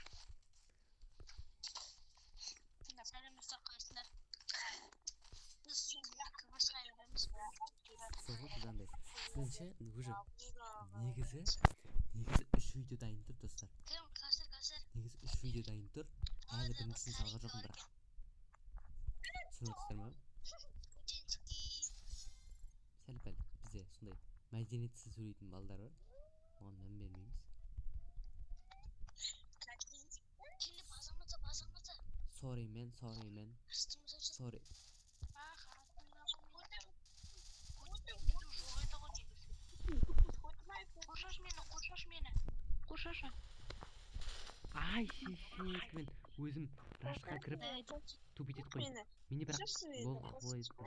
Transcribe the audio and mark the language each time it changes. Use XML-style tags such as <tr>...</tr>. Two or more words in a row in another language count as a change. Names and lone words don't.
<kk>Сізінші негізі 3 видео дайын тұр, достар. Негізі 3 видео дайын тұр. Әлі біріншісін салға жоқым бірақ. Түсініп отырсыздар ма? Сәл-пәл бізде сондай мәдениетсіз сөйлейтін балдар бар. Оған мән бермейміз.</kk> <en>Sorry man. Sorry.</en> <kk>Қоршашы. Ай, шешек, мен өзім рашқа кіріп тупит етіп қойдым. Менде бірақ болды.</kk>